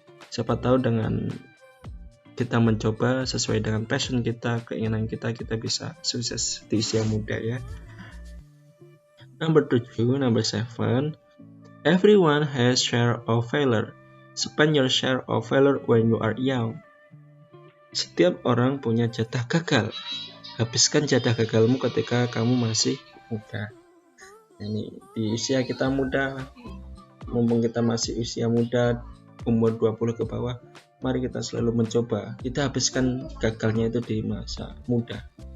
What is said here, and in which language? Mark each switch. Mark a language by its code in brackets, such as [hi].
[id] Siapa tahu dengan kita mencoba sesuai dengan passion kita, keinginan kita bisa sukses di usia muda ya. [en] Number 7. Everyone has share of failure. Spend your share of failure when you are young. [id] Setiap orang punya jatah gagal. Habiskan jatah gagalmu ketika kamu masih muda. Ini di usia kita muda, mumpung kita masih usia muda, umur 20 ke bawah, mari kita selalu mencoba. Kita habiskan gagalnya itu di masa muda.